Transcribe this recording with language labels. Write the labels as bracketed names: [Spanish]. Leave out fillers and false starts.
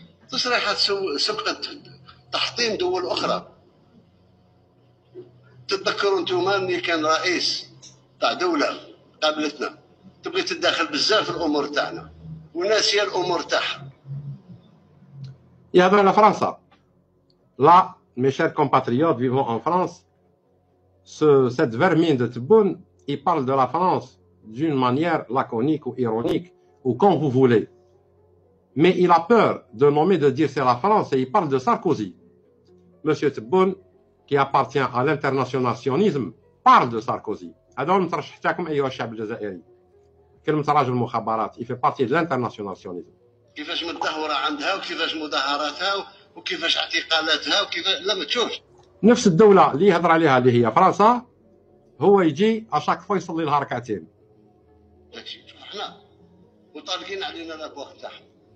[Arabic] تصريحات سبقت تحطيم دول أخرى. تتذكروا انتوما اللي كان رئيس تاع دولة قابلتنا تبغي تتدخل بزاف في الأمور تاعنا وناسية الأمور تاعها. يهضر على فرنسا. [French] لا mes chers compatriotes vivant en France, cette vermine de Tebboune, il parle de la France d'une manière laconique ou ironique ou comme vous voulez. Mais il a peur de nommer, de dire c'est la France, et il parle de Sarkozy. Monsieur Tebboune, qui appartient à l'internationalisme, parle de Sarkozy. [Arabic] هذا هو المترشح تاعكم أيها الشعب الجزائري. كلمة راجل مخابرات، [French] il fait partie de l'internationalisme. [Arabic] كيفاش متدهورة عندها وكيفاش مظاهراتها وكيفاش اعتقالاتها وكيفاش لا ما تشوفش. نفس الدولة اللي يهضر عليها اللي هي فرنسا، هو يجي اشاك فوا يصلي لها ركعتين. شوف حنا وطالقين علينا الابواق تاعهم.